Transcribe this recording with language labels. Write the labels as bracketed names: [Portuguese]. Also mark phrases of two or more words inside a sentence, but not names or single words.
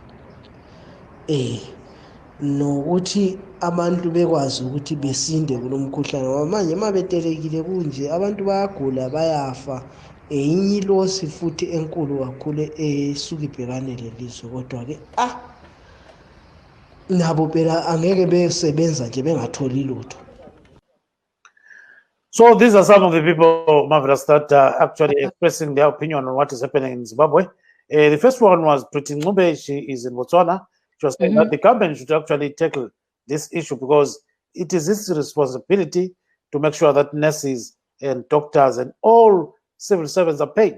[North Ndebele] nokuthi abantu bekwazi ukuthi besinde kulo mkhuhlane ngoba manje uma betelekile kunje abantu bayagula bayafa inye ilosi futhi enkulu kakhulu esuke ibhekane lelizwe kodwa-ke nabo phela angeke besebenza nje bengatholi lutho. [English] So these are some of the people, Marvelous, that are actually expressing their opinion on what is happening in Zimbabwe. The first one was Pretty Ngube. She is in Botswana. She was saying that the government should actually tackle this issue because it is its responsibility to make sure that nurses and doctors and all civil servants are paid.